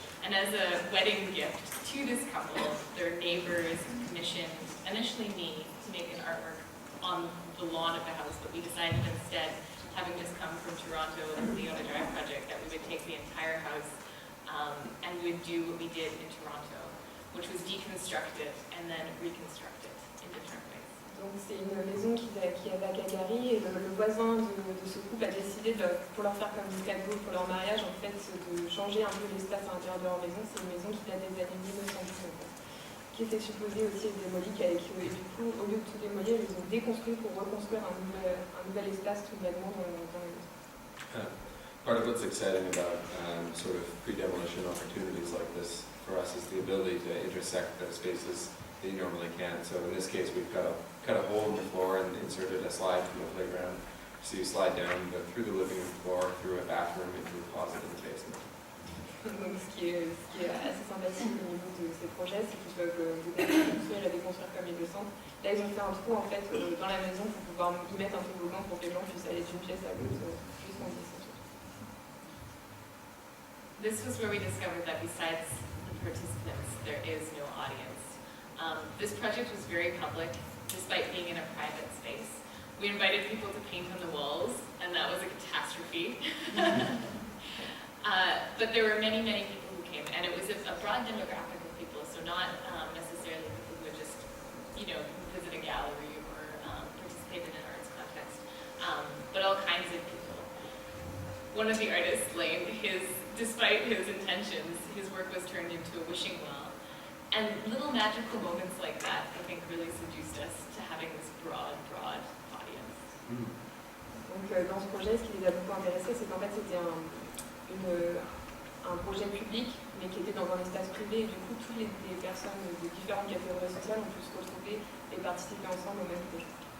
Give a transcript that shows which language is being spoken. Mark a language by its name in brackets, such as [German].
[English] And as a wedding gift to this couple, their neighbors commissioned initially me to make an artwork on the lawn of the house, but we decided instead, having just come from Toronto and the Leona Drive project, that we would take the entire house and we would do what we did in Toronto, which was deconstruct it and then reconstruct it in different ways. [French] Donc c'est une maison qui avait à Calgary et le voisin de ce couple a décidé pour leur faire comme un cadeau pour leur mariage en fait de changer un peu l'espace à l'intérieur de leur maison. C'est une maison qui date des années 1910 en fait, qui était supposée aussi être démolie et du coup au lieu de tout démolir ils ont déconstruit pour reconstruire un nouvel espace tout vaguement dans la maison. [English] Part of what's exciting about sort of pre-demolition opportunities like this for us is the ability to intersect the spaces that you normally can't. So in this case, we've cut a hole in the floor and inserted a slide from the playground. So you slide down through the living room floor, through a bathroom, into a closet in the basement. [French] Donc ce qui est assez sympathique au niveau de ces projets, c'est qu'ils peuvent construire et déconstruire comme ils le sentent. Là, ils ont fait un trou en fait dans la maison pour pouvoir y mettre un toboggan pour que les gens puissent aller d'une pièce à l'autre jusqu'en dessous. [English] This was where we discovered that besides the participants, there is no audience. This project was very public, despite being in a private space. We invited people to paint on the walls, and that was a catastrophe. But there were many, many people who came, and it was a broad demographic of people, so not necessarily people who would just, visit a gallery or participate in an arts context, but all kinds of people. One of the artists, Lane, despite his intentions, his work was turned into a wishing well. And little magical moments like that, I think, really seduced us to having this broad audience. [French] Donc dans ce projet, ce qui les a beaucoup intéressés, c'est qu'en fait c'était un projet public, mais qui était dans un espace privé, et du coup toutes les personnes de différentes catégories sociales ont pu se retrouver et participer ensemble au même projet.